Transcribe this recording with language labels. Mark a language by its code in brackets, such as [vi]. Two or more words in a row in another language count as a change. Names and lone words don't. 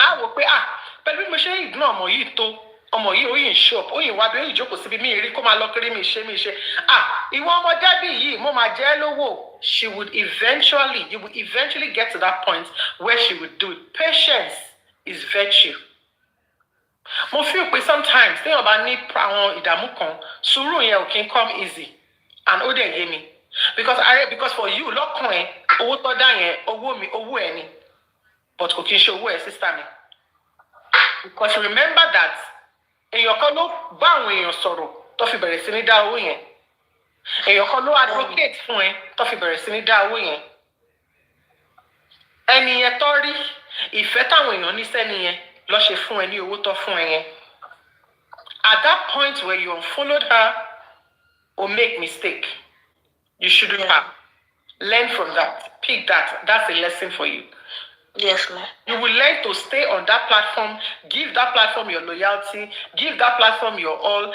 [yo] pẹ̀lú bí mo ṣe ignore ọmọ yìí tó, ọmọ yìí ó yìn shop, ó yìn wá bí ó yìn jókòó síbi mí rí kó máa lọ kiri mi ṣe. Ìwọ ọmọ Debbie yìí, mo máa jẹ́ lówó. [en] You would eventually get to that point where she would do it. Patience is virtue. [yo] Mo feel pé sometimes téèyàn bá ní àwọn ìdààmú kan, sùúrù yẹn ò kí n [en] come easy, [yo] and ó dẹ̀ yé mi. [en] Because for you, [yo] lọ́kàn ẹ, owó tó dá yẹn, owó ẹ ni. But kò kí n ṣe owó ẹ sister mi. [en] Because remember that [yo] èèyàn kan ló bá àwọn èèyàn sọ̀rọ̀ tó fi bẹ̀rẹ̀ sí ní dá owó yẹn. Èèyàn kan ló advocate fún ẹ tó fi bẹ̀rẹ̀ sí ní dá owó yẹn. Ẹni yẹn tó rí ìfẹ́ táwọn èèyàn ní sẹ́ni yẹn, lọ ṣe fún ẹ ní owó tó fún ẹ yẹn. [en] At that point where you unfollowed her or make mistake, you shouldn't have. Learn from that. Pick that. That's a lesson for you. Yes, ma'am. You will learn to stay on that platform, give that platform your loyalty, give that platform your all.